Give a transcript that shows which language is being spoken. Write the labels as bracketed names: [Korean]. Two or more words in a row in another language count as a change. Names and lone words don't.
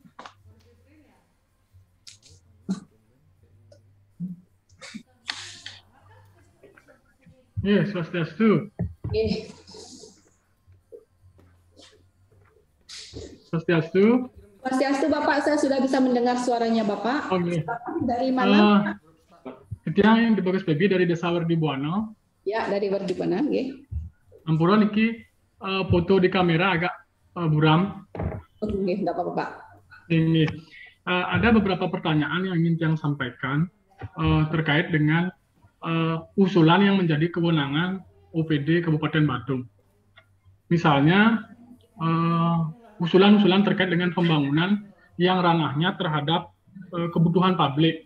[Indonesian] Yes, Swastiastu. Swastiastu. Swastiastu Bapak, saya sudah bisa mendengar suaranya Bapak. Oke. Dari mana? Ketia yang di Bagus Baby dari Desa Werdi Buana. Ya, dari Werdi Buana. [Balinese] Ampura niki [Indonesian] foto di kamera agak buram. Oke, enggak apa-apa Pak. Ini ada beberapa pertanyaan yang ingin saya sampaikan terkait dengan usulan yang menjadi kewenangan OPD Kabupaten Badung. Misalnya usulan-usulan terkait dengan pembangunan yang ranahnya terhadap kebutuhan publik.